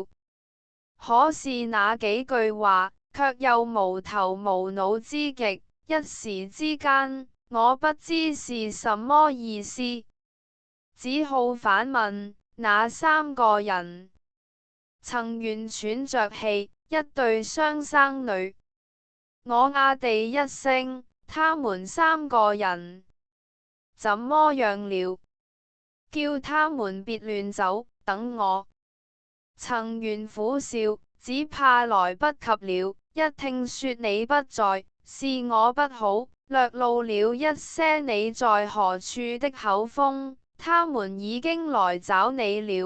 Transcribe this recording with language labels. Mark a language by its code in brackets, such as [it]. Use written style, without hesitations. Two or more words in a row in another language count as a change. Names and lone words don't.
[zh] 可是那幾句話卻又無頭無腦之極，一時之間我不知是什麼意思，只好反問：那3個人？曾源喘着氣：一對雙生女。我啊地一聲：他們3個人怎麼樣了？叫他們別亂走，等我。曾源苦笑：只怕來不及了，一聽說你不在，是我不好，略露了一些你在何處的口風，他們已經來找你了。